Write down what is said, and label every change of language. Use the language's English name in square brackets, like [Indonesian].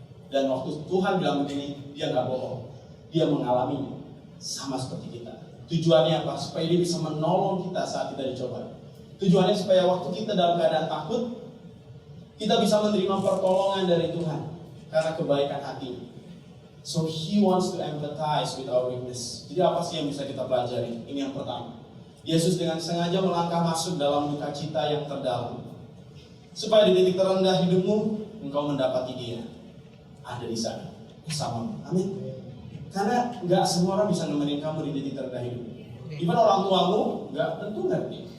[Indonesian] Dan waktu Tuhan bilang begini, dia gak bohong, dia mengalaminya sama seperti kita. Tujuannya apa? Supaya dia bisa menolong kita saat kita dicoba. Tujuannya supaya waktu kita dalam keadaan takut, kita bisa menerima pertolongan dari Tuhan karena kebaikan hatinya. [English] So he wants to empathize with our weakness. [Indonesian] Jadi apa sih yang bisa kita pelajari? Ini yang pertama. Yesus dengan sengaja melangkah masuk dalam duka cita yang terdalam, supaya di titik terendah hidupmu, engkau mendapati dia ada di sana bersamamu. Amin. Karena gak semua orang bisa nemenin kamu di titik terendah hidup. Even orang tuamu gak tentu ngerti.